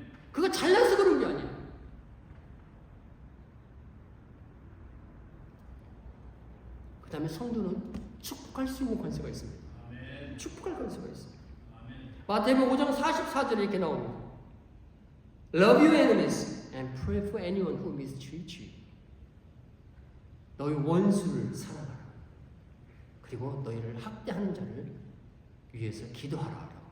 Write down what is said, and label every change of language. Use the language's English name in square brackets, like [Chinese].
[Korean] 그거 잘나서 그런 게 아니에요. 그 다음에 성도는 축복할 수 있는 권세가 있습니다. 축복할 권세가 있습니다. 마태복음 5장 44절에 이렇게 나옵니다. [English] Love your enemies and pray for anyone who mistreats you. [Korean] 너희 원수를 사랑하라. 그리고 너희를 학대하는 자를 위해서 기도하라.